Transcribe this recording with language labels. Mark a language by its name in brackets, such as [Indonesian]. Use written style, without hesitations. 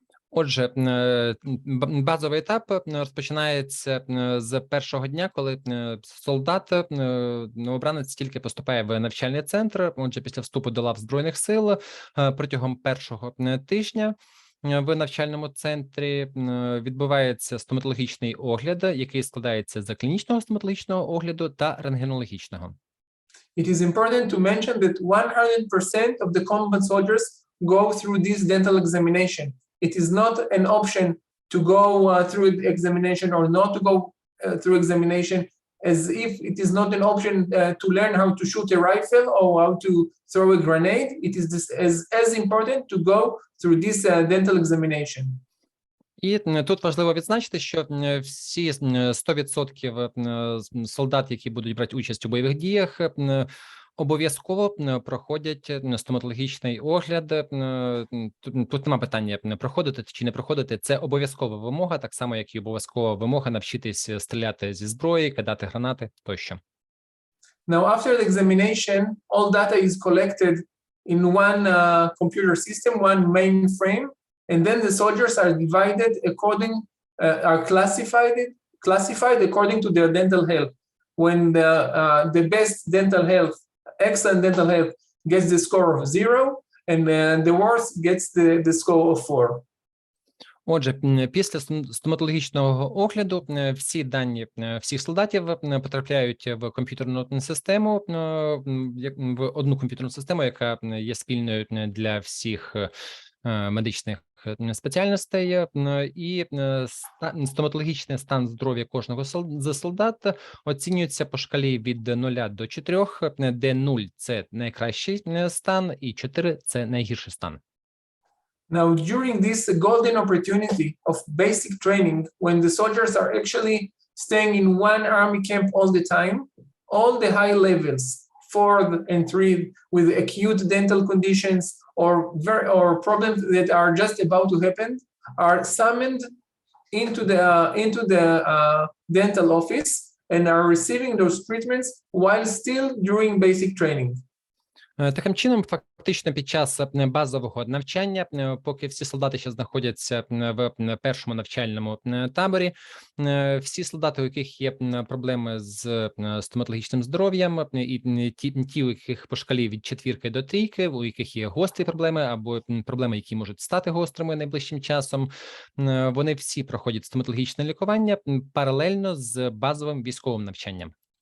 [Ukrainian] Отже, базовий етап розпочинається з першого дня, коли солдат, новобранець тільки поступає в навчальний центр. Отже, після вступу до лав Збройних сил протягом першого тижня в навчальному центрі відбувається стоматологічний огляд, який складається з клінічного стоматологічного огляду та рентгенологічного. [English] It is important to mention that 100% of the combat soldiers go through this dental examination. It is not an option to go through the examination or not to go through examination, as if it is not an option to learn how to shoot a rifle or how to throw a grenade. It is as important to go through this dental examination. [Ukrainian] І тут важливо відзначити, що всі 100% солдат, які будуть брати участь у бойових діях, обов'язково проходять стоматологічний огляд. Тут нема питання проходити чи не проходити. Це обов'язкова вимога, так само, як і обов'язкова вимога навчитись стріляти зі зброї, кидати гранати тощо. [English] Now, after the examination, all data is collected in one computer system, one mainframe, and then the soldiers are divided are classified according to their dental health. When the best dental health, excellent dental health, gets the score of 0, and the worst gets the score of 4. [Ukrainian] Отже, після стоматологічного огляду всі дані всіх солдатів потрапляють в комп'ютерну систему, в одну комп'ютерну систему, яка є спільною для всіх медичних спеціальностей, і стоматологічний стан здоров'я кожного з солдат оцінюється по шкалі від 0 до 4, де 0 – це найкращий стан і 4 – це найгірший стан. [English] Now, during this golden opportunity of basic training, when the soldiers are actually staying in one army camp all the time, all the high levels, 4 and 3, with acute dental conditions or problems that are just about to happen, are summoned into the dental office and are receiving those treatments while still during basic training. [Ukrainian] Таким чином, фактично під час базового навчання, поки всі солдати ще знаходяться в першому навчальному таборі, всі солдати, у яких є проблеми з стоматологічним здоров'ям, і ті, у яких по шкалі від 4 до 3, у яких є гострі проблеми або проблеми, які можуть стати гострими найближчим часом, вони всі проходять стоматологічне лікування паралельно з базовим військовим навчанням.